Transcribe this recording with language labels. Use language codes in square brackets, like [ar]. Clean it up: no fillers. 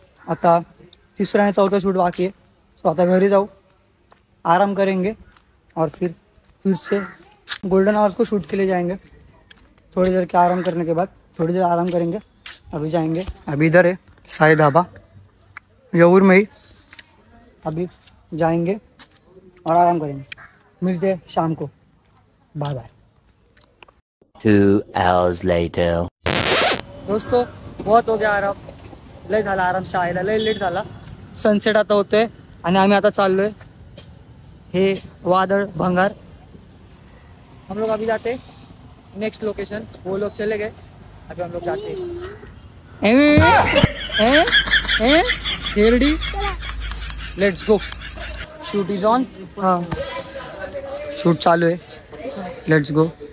[mr] आता तिसरा आणि चौथा शूट बाकी है. सो आता घरी जाऊ, [hi] आराम करेंगे और फिर से गोल्डन आवर्स को शूट के लिए जाएंगे. थोड़ी देर के आराम करने के बाद थोड़ी देर आराम करेंगे. अभी जाएंगे. अभी इधर है साई ढाबा यऊर में ही. अभी जाएंगे और आराम करेंगे. मिलते हैं शाम को. Bye bye. [en] 2 hours later. [hi] दोस्तों बहुत हो गया आराम. [mr] लय झाला आराम. चायला लय लेट झाला. सनसेट आता होतोय आणि आम्ही आता चाललोय. हे वादळ भंगार. [hi] हम लोग अभी जाते नेक्स्ट लोकेशन. वो लोग चले गए, अभी हम लोग जाते ready. [en] Let's go. Shoot is on. [hi] Shoot चालू है. [en] Let's go.